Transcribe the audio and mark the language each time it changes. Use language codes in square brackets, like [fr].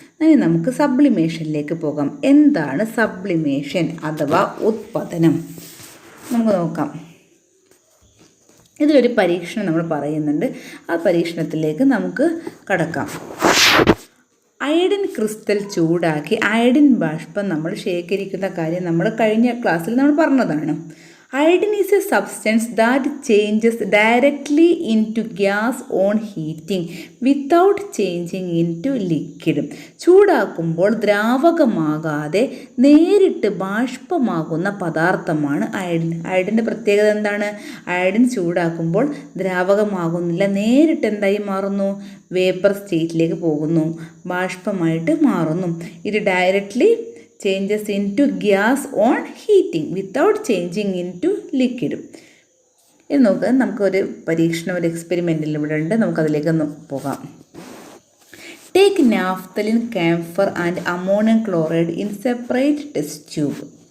[ml] ഇനി നമുക്ക് സബ്ലിമേഷനിലേക്ക് പോകാം. എന്താണ് സബ്ലിമേഷൻ അഥവാ ഉത്പതനം? നമുക്ക് നോക്കാം. ഇതിലൊരു പരീക്ഷണം നമ്മൾ പറയുന്നുണ്ട്. ആ പരീക്ഷണത്തിലേക്ക് നമുക്ക് കടക്കാം. അയഡിൻ ക്രിസ്റ്റൽ ചൂടാക്കി അയഡിൻ ബാഷ്പം നമ്മൾ ശേഖരിക്കുന്ന കാര്യം നമ്മൾ കഴിഞ്ഞ ക്ലാസ്സിൽ നമ്മൾ പറഞ്ഞതാണ്. [en] Iodine is a substance that changes directly into gas on heating without changing into liquid. [ml] ചൂടാക്കുമ്പോൾ ദ്രാവകമാകാതെ നേരിട്ട് ബാഷ്പമാകുന്ന പദാർത്ഥമാണ് അയഡിൻ. അയഡിൻ്റെ പ്രത്യേകത എന്താണ്? അയഡിൻ ചൂടാക്കുമ്പോൾ ദ്രാവകമാകുന്നില്ല, നേരിട്ട് എന്തായി മാറുന്നു? വേപ്പർ സ്റ്റേറ്റിലേക്ക് പോകുന്നു, ബാഷ്പമായിട്ട് മാറുന്നു. [en] ഇത് directly changes into gas on heating without changing into liquid. [ml] ഇത് നോക്കുക, നമുക്കൊരു പരീക്ഷണം, ഒരു എക്സ്പെരിമെൻറ്റിൽ ഇവിടെ ഉണ്ട്. നമുക്കതിലേക്ക് പോകാം. [en] Take naphthalene, camphor and ammonium chloride in separate test tube.